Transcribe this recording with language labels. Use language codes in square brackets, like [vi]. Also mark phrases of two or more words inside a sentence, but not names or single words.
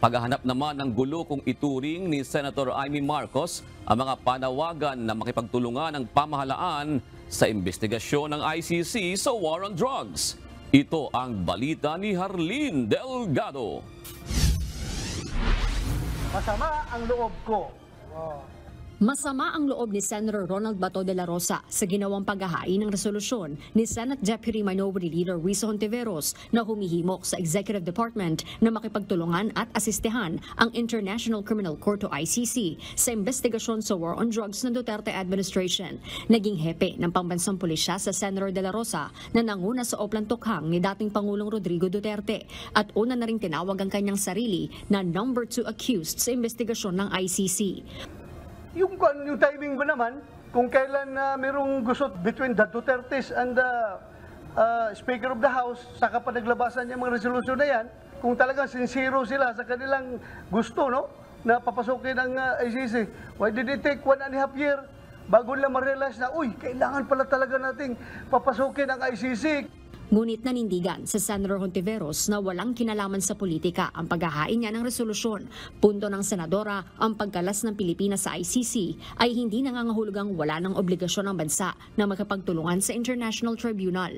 [tl] Paghahanap naman ng gulo kung ituring ni Senator Amy Marcos ang mga panawagan na makipagtulungan ng pamahalaan sa investigasyon ng ICC sa [en] war on drugs. [tl] Ito ang balita ni Harleen Delgado. Masama ang loob ko. Masama ang loob ni Senator Ronald Bato de la Rosa sa ginawang paghahain ng resolusyon ni Senate Deputy Minority Leader Risa Hontiveros na humihimok sa Executive Department na makipagtulungan at asistehan ang International Criminal Court o ICC sa investigasyon sa [en] war on drugs [tl] ng Duterte administration. Naging hepe ng pambansang pulisya sa Senator de la Rosa na nanguna sa oplang tukhang ni dating Pangulong Rodrigo Duterte at una na ring tinawag ang kanyang sarili na [en] number 2 accused [tl] sa investigasyon ng ICC. Yung timing ko naman, kung kailan merong gusot [en] between the Dutertes and the Speaker of the House, [tl] saka pa naglabasan yung mga resolution na yan, kung talagang sincero sila sa kanilang gusto, no, na papasukin ang ICC. [en] Why did it take 1.5 years [tl] bago nila ma-realize na, uy, kailangan pala talaga nating papasukin ang ICC? Ngunit nanindigan sa Senator Hontiveros na walang kinalaman sa politika ang paghahain niya ng resolusyon. Punto ng senadora, ang pagkalas ng Pilipinas sa ICC ay hindi nangangahulugang wala ng obligasyon ng bansa na makapagtulungan sa International Tribunal.